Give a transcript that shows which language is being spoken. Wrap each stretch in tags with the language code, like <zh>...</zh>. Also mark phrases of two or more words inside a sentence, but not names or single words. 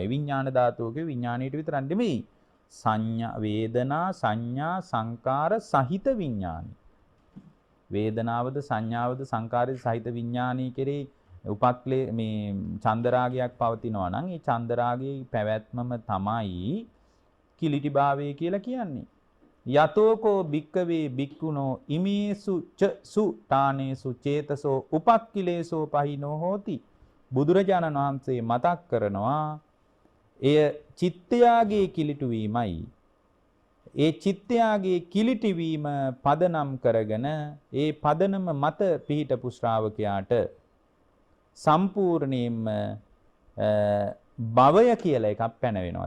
<si>විඥාන ධාතුවගේ විඥාණයට විතරක් නෙමෙයි සංඥා, වේදනා, සංඥා, සංකාර සහිත විඥානි. වේදනාවද, සංඥාවද, සංකාරද සහිත විඥානී කෙරෙහි උපක්ලේ මේ චන්දරාගයක් පවතිනවා නම් ඒ චන්දරාගයේ පැවැත්මම තමයි කිලිටිභාවය කියලා කියන්නේ.</si> <pi>යතෝකෝ භික්කවේ භික්ඛුනෝ ඉමේසු ච සු තානේසු චේතසෝ උපක්ඛිලේසෝ පහිනෝ හෝති.</pi> <si>බුදුරජාණන් වහන්සේ මතක් කරනවා එය චිත්තයාගේ කිලිටු වීමයි. ඒ චිත්තයාගේ කිලිටි වීම පදනම් කරගෙන ඒ පදනම මත පිහිටපු ශ්‍රාවකයාට සම්පූර්ණයෙන්ම භවය කියලා එකක් පැනවෙනවා.</si>